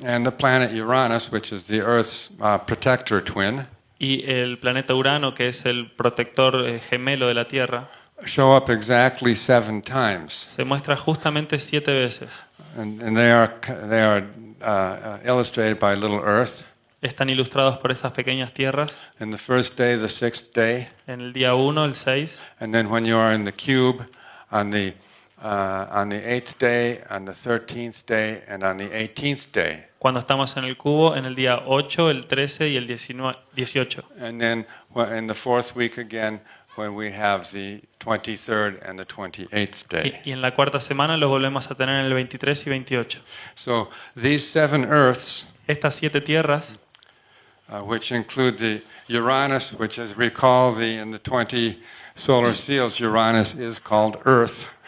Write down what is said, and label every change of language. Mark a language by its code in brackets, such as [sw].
[en] and the planet Uranus, which is the Earth's protector twin, [es] y el planeta Urano, que es el protector gemelo de la Tierra, [en] show up exactly 7 times. [es] se muestra justamente 7 veces. [en] And they are illustrated by little Earth. [es] Están ilustrados por esas pequeñas tierras. [en] In the first day, the 6th day, [es] En el día 1, el 6, [en] and then when you are in the cube, on the 8th day, on the 13th day, and on the 18th day. [es] cuando estamos en el cubo, en el día 8, el 13 y el 18. [en] And then in the 4th week again, when we have the 23rd and the 28th day. [es] Y en la cuarta semana los volvemos a tener en el 23 y 28. [en] So these 7 Earths, [es] Estas 7 tierras, [en] which include the Uranus, which is recall in the 20 solar seals, Uranus is called Earth.